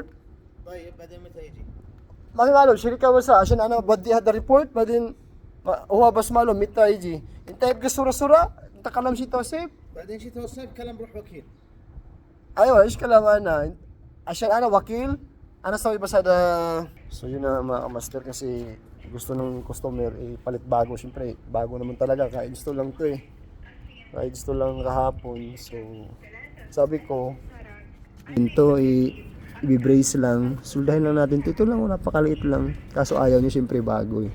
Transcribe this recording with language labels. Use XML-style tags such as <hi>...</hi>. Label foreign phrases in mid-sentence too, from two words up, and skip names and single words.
<ar>طيب بعدين متى يجي؟ ما في معلوم شركة بس عشان أنا بدي هذا الريبورت بعدين هو بس معلوم متى يجي. أنت يبقى صورة أنت كلام شيء توصيف. بعدين شتاء والصيف كلام روح وكيل. أيوة إيش كلام أنا عشان أنا وكيل أنا سوي بس هذا.</ar> <tl>So yun na mga master kasi gusto ng customer ipalit bago. Siyempre bago naman talaga, ka-install lang to eh. Ka-install lang kahapon. So sabi ko ito i-brace lang, suldahin lang natin ito lang, napakaliit lang, kaso ayaw niya siyempre bago eh.</tl>